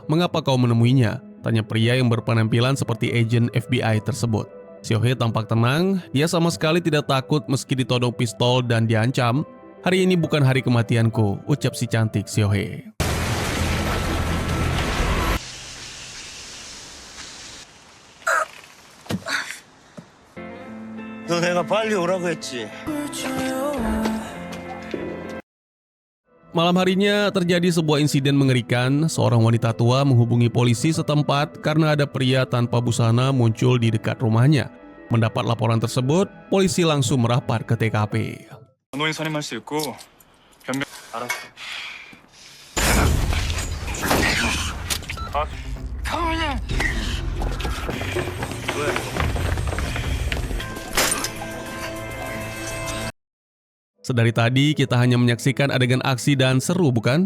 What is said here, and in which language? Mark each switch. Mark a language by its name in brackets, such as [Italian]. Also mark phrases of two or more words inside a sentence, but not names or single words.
[Indonesian] Mengapa kau menemuinya?" tanya pria yang berpenampilan seperti agen FBI tersebut. Seo-hye tampak tenang, dia sama sekali tidak takut meski ditodong pistol dan diancam. "Hari ini bukan hari kematianku," ucap si cantik Seo-hye. [Korean] 너 내가 빨리 오라고 했지. [Indonesian] Malam harinya terjadi sebuah insiden mengerikan. Seorang wanita tua menghubungi polisi setempat karena ada pria tanpa busana muncul di dekat rumahnya. Mendapat laporan tersebut, polisi langsung merapat ke TKP. [Korean] 변호인 선임할 수 있고 변명 알았어. [Indonesian] Sedari tadi kita hanya menyaksikan adegan aksi dan seru, bukan?